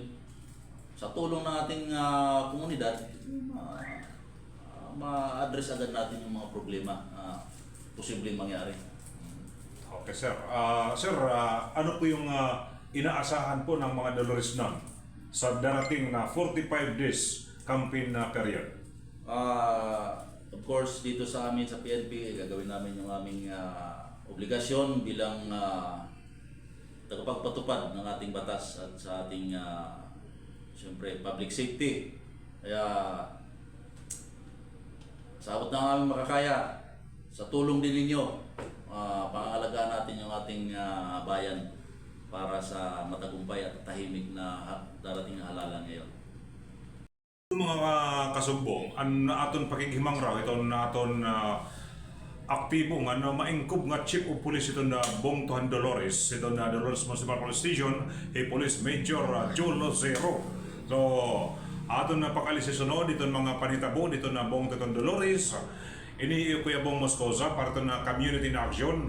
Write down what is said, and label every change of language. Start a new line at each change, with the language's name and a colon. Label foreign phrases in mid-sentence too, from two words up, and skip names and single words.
Filipino: Sa tulong ng ating komunidad, ma-address agad natin yung mga problema posibleng mangyari. Okay, sir. Sir, ano po yung inaasahan po ng mga Dolores nun sa darating na 45
English: days campaign period? Of course,
Filipino: dito sa amin sa PNP, gagawin namin yung aming obligasyon bilang tagapagpatupad ng ating batas at sa ating siyempre
English: public safety.
Filipino: Kaya sa abot ng aming makakaya, sa tulong din ninyo, pangangalagaan natin yung ating bayan para sa matagumpay at tahimik na darating na halalan ngayon.
Waray: Mga kasumbong, ang aton pakighimang raw, ito na aton aktibo nga na maingkob nga
English: Chief of Police
Waray: ito na Bongtuhan Dolores, ito na Dolores Municipal Police Station, Police Major Joe Lozero. So, aton na pakalis sa sunod, dito mga panitabo, dito na Bong Tetong Dolores, ini Kuya Bong Moscosa para ito na community na action.